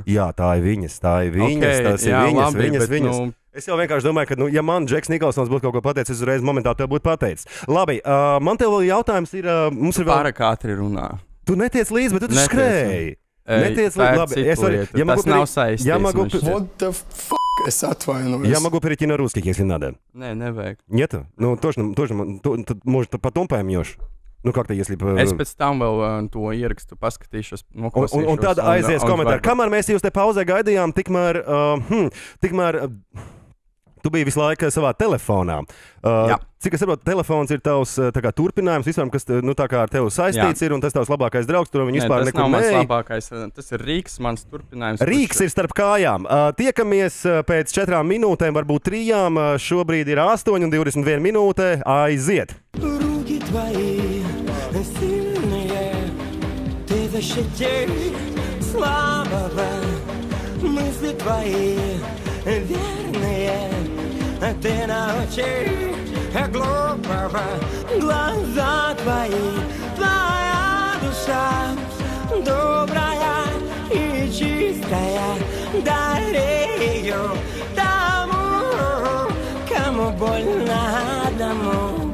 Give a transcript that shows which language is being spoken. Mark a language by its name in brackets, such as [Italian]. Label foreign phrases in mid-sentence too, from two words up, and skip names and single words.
[Latvian] Jā, tā ir viņas, okay, tas ir viņas. Es jau vienkārši domāju, ka, ja man Džeks Nikolsons būtu kaut ko pateicis, es uzreiz momentāli tev būtu pateicis. Labi, man tev vēl jautājums ir... Mums ir vēl... Pārāk ātri runā. Tu netiec līdzi, bet tu skrēji. Netiec līdzi, labi. Tas nav saistīts. [English] What the fuck? [Latvian] Es atvainojos. [Russian] Я могу перейти на русский, если надо. Не век. Нет? Ну, точно, может, потом поймешь. [Latvian] Nu, kā tā, es pēc tam vēl to ierakstu, paskatīšos, noklausīšos. Un tad aizies komentāri. Kamēr mēs jūs te pauzē gaidījām, tikmēr tu biji visu laiku savā telefonā. Cik es saprotu, telefons ir tavs turpinājums visam, kas tā kā ar tevi saistīts ir, un tas tavs labākais draugs, tur viņi vispār nekur neej. Tas nav mans labākais, tas ir Rīgas, mans turpinājums. Rīgas ir starp kājām. Tiekamies pēc 4 minūtēm, varbūt 3, šobrīd ir 8:21 minūte, aiziet. [Russian] Руки твои сильные, ты защитишь слабого, мысли твои верные, ты научишь глупого, глаза твои, твоя душа добрая и чистая, дари ее тому, кому больно одному.